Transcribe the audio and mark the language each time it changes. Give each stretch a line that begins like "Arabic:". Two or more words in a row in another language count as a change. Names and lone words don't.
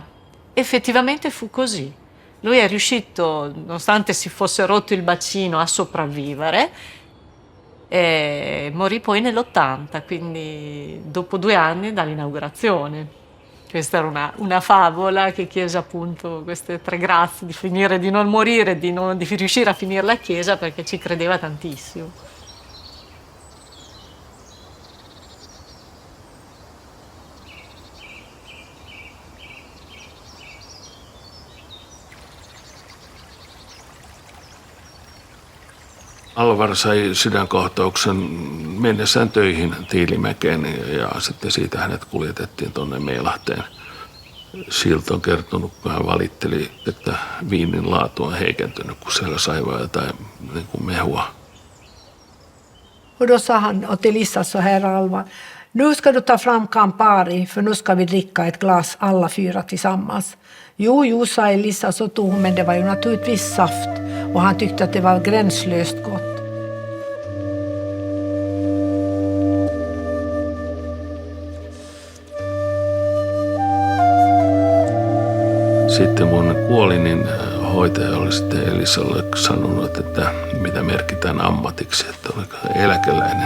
Italian: Effettivamente fu così. Lui è riuscito, nonostante si fosse rotto il bacino, a sopravvivere e morì poi nell'80, quindi dopo 2 anni dall'inaugurazione. Questa era una favola che chiese appunto queste 3 grazie di finire, di non morire, di riuscire a finire la chiesa perché ci credeva tantissimo.
Finnish: Alvar sai sydänkohtauksen mennessään töihin Tiilimäkeen ja sitten siitä hänet kuljetettiin tuonne Meilahteen. Silt on kertonut, kun hän valitteli, että viinin laatu on heikentynyt, kun siellä sai vaan jotain niin kuin mehua.
Swedish: Och då sa han till Lissa så här, Alvar, nu ska du ta fram Campari för nu ska vi dricka ett glas alla 4 tillsammans. Jo, sa Elisa, så tog hon, men det var ju naturligtvis saft och han tyckte att det var gränslöst gott.
Finnish: Sitten kun hän kuoli, niin hoitaja oli sitten Elisalle sanonut, että mitä merkitään ammatiksi, että oliko eläkeläinen.